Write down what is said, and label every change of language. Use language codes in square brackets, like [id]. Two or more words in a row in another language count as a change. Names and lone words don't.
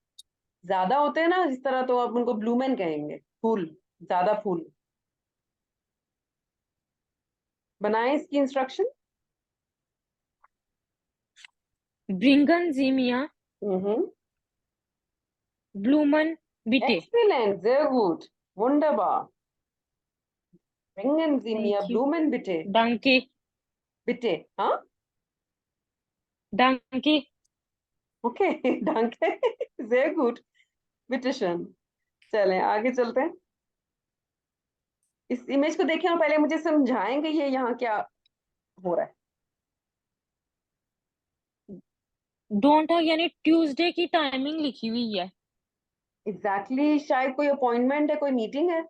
[hi] ज्यादा होते हैं ना इस तरह, तो आप उनको ब्लूमेन कहेंगे, फूल। ज्यादा फूल। बनाए इसकी इंस्ट्रक्शन। [de] Bringen Sie mir, हम्म। Blumen bitte. एक्सीलेंट, sehr gut, wunderbar. Bringen Sie mir [en] thank you. [de] Blumen bitte. डंके, Bitte, हाँ। डंके। ओके, danke, sehr gut, bitte schön. [hi] चलें आगे चलते हैं। इस इमेज को देखें और पहले मुझे समझाएंगे ये यहाँ क्या हो रहा है। डोंट यानी ट्यूसडे की टाइमिंग लिखी हुई है। शायद कोई अपॉइंटमेंट है, कोई मीटिंग है।